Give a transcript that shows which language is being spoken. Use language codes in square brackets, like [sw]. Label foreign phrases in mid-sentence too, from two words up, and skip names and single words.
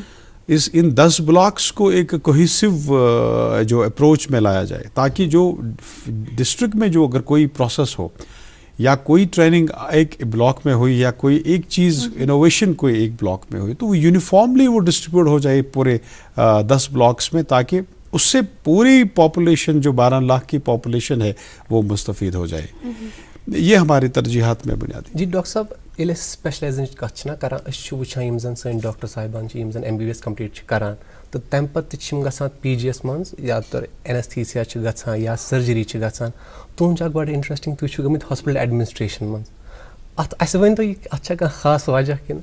[ur] ان 10 بلاکس کو ایک کوہیسو جو اپروچ میں لایا جائے, تاکہ جو ڈسٹرکٹ میں جو اگر کوئی پروسیس ہو یا کوئی ٹریننگ ایک بلاک میں ہوئی یا کوئی ایک چیز انوویشن کوئی ایک بلاک میں ہوئی, تو وہ یونیفارملی وہ ڈسٹریبیوٹ ہو جائے پورے 10 بلاکس میں, تاکہ اس سے پوری پاپولیشن جو 12 لاکھ کی پاپولیشن ہے وہ مستفید ہو جائے. یہ ہماری ترجیحات میں بنیادی. جی ڈاکٹر صاحب, [ks] ییٚلہِ أسۍ سپیشلائزنٕچ کتھ چھِنہ کران, أسۍ چھِ وٕچھان یِم زن سٲنۍ ڈاکٹر صاحبان چھِ, یِم زن MBBS کمپلیٖٹ چھِ کران, تہٕ تمہِ پتہٕ تہِ چھِ یِم گژھان PG یس منٛز, یا تر اینستھیسیا چھِ گژھان یا سرجری چھِ گژھان. تُہُنٛد چھُ اکھ بڑٕ انٹرسٹنگ, تُہۍ چھِو گٔمٕتۍ [en] hospital administration [ks] منٛز. اَسہِ ؤنۍتو یہِ اتھ چھا کانٛہہ خاص وجہ کِنہٕ؟